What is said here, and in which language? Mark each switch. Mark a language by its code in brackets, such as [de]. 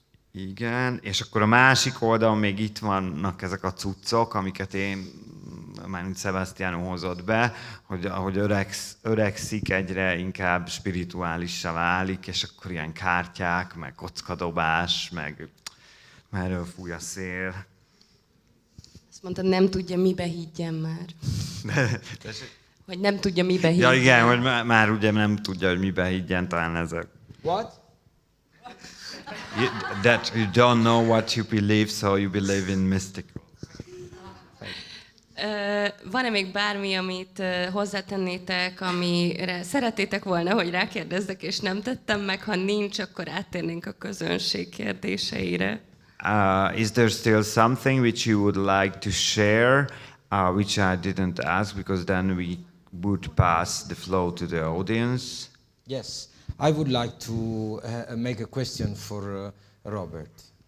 [hu] Igen, és akkor a másik oldalon még itt vannak ezek a cuccok, amiket mármint Sebastiano hozott be, hogy ahogy öregszik, egyre inkább spirituálissá válik, és akkor ilyen kártyák, meg kockadobás, meg merről fúj a szél. Azt mondta, nem tudja, mibe higgyen már. Hogy nem tudja, mibe higgyen. Ja igen, hogy már ugye nem tudja, hogy mibe higgyen, talán ezek. [en] What? That you don't know what you believe, so you believe in mystical. [hu] Van-e még bármi, amit hozzátennétek, amire szerettétek volna, hogy rákérdezzek, és nem tettem meg? Ha nincs, akkor áttérnénk a közönség kérdéseire. [en] Is there still something which you would like to share, which I didn't ask, because then we would pass the flow to the audience? Yes, I would like to make a question for Robert.